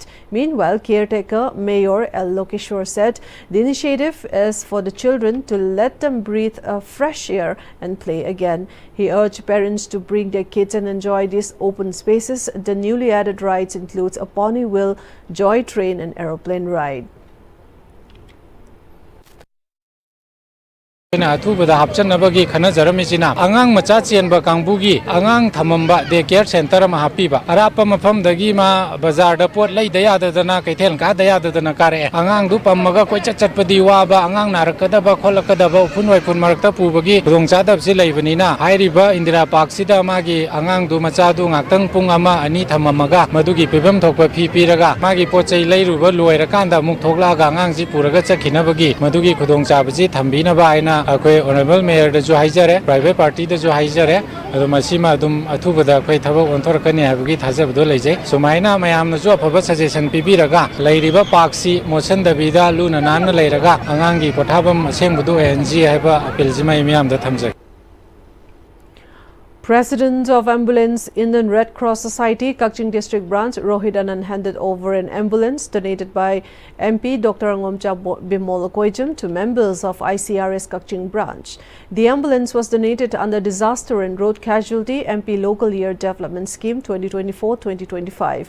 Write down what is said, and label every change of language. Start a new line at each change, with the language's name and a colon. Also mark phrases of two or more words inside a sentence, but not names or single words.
English: Meanwhile, caretaker Mayor L. Lokeshwar said the initiative is for the children to let them breathe fresh air and play again. He urged parents to bring their kids and enjoy these open spaces. The newly added rides includes a pony wheel, joy train and aeroplane ride.
Manipuri: অথুবদা হাপচনবগী খনজরমিসিনা আঙাং মচা চেনবা কাংবুগী আঙাং থমম্বা
English: day care center
Manipuri: মা হাপীবা অরাপ মফমদগী মা বাজার দ পোট লৈ দযাদনা কৈথেল কা দযাদনা কারে আঙাং দু পমগা কোই চটপদী বাবা আঙাং নারকদবা খোলকদবা ফুনবৈ ফুন মরকতা পুবগী রোংচাদবসি লৈবনিনা হাইরিবা ইন্দিরা পার্ক সিদা মাগী আঙাং দু মচা দু ঙাকতাং পুং অমা অনি থমমগা মদুগী পিবম থোকপা ফি পিরগা মগী পোচৈ লৈরুবা লোইরকন্দা মুক থোকলগা আঙাং জী পুরগা চখিনবগী মদুগী খুদোংচাবজী থম্বিনবা আইনা অখোই
English: honorable mayor
Manipuri: দ জো হাইজরে
English: private party
Manipuri: দ জো হাইজরে অদো মসীমা দুম অথুবদা অখোই থবক ওন্থরকনী হাবগী থাজবদো লৈজৈ সুমাইনা মযামনা জো অফব সজেশন পিবিরগা লৈরিবা পার্কসী মোশন দবিদা লুনা নান লৈরগা আঙাংগী পোথাবম অসেম্বদো এনজী হাইবা অপীল জিমাই মিয়াম দ থমজৈ
English: President of Ambulance Indian Red Cross Society, Kakching District Branch, Rohit Anand handed over an ambulance donated by MP Dr. Angomcha Bimol Koijam to members of ICRS Kakching Branch. The ambulance was donated under Disaster and Road Casualty MP Local Year Development Scheme 2024-2025.